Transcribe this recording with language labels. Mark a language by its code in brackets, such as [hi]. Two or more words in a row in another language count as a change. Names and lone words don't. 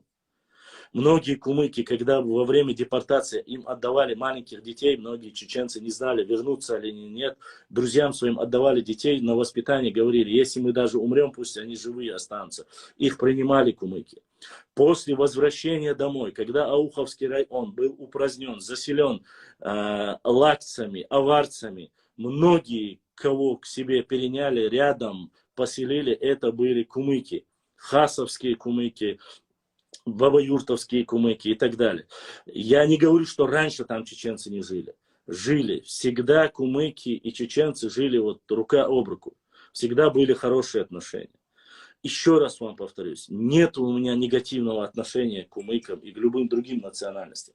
[ru] Многие кумыки, когда во время депортации им отдавали маленьких детей, многие чеченцы не знали, вернуться или нет, друзьям своим отдавали детей на воспитание, говорили, если мы даже умрем, пусть они живые останутся. Их принимали кумыки. После возвращения домой, когда Ауховский район был упразднен, заселен лакцами, аварцами, многие, кого к себе переняли, рядом поселили, это были кумыки. хасовские кумыки, бабаюртовские кумыки и так далее. Я не говорю, что раньше там чеченцы не жили. Жили. Всегда кумыки и чеченцы жили вот рука об руку. Всегда были хорошие отношения. Еще раз вам повторюсь, нет у меня негативного отношения к кумыкам и к любым другим национальностям.